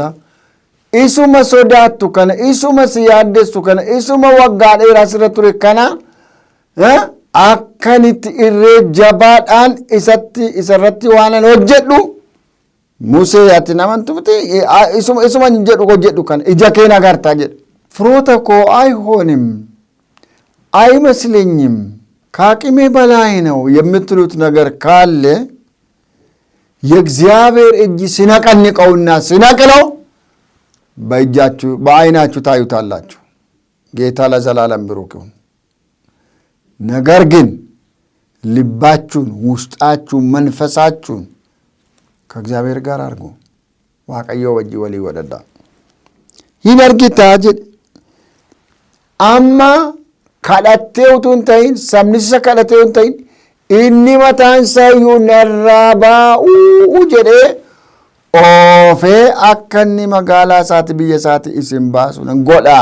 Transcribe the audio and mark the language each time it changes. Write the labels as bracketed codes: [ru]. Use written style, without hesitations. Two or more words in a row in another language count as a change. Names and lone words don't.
[om] Isuma sodaattu kana, isuma si yaaddessu kana, isuma waggaa dheeraa sirra ture kana akkanitti irree jabaadhaan isarratti waanan hojjedhu. Musee ati namantu miti isuma hojjedhu kana ija kee agartaa jedhe. Firoota koo [am] አይሆንም አይመስለኝም ከአቅሜ በላይ ነው የምትሉት ነገር ካለ የእግዚአብሔር እጅ ሲነቀንቀውና ሲነቅለው በዓይናችሁ ታዩታላችሁ። ጌታ ለዘላለም ብሩክ ይሁን። ነገር ግን ልባችሁን፣ ውስጣችሁን፣ መንፈሳችሁን ከእግዚአብሔር ጋር አድርጉ። [om] waaqayyo wajji walii godhadhaa. hin argitaa jedhe. Amma kadhattee utuu hin ta'in, sabni isa kadhatee hin ta'in, inni mataan isaa iyyuu narraa baa'uu jedhee oofee akka inni magaalaa isaati biyya isaati isin baasu nan godhaa.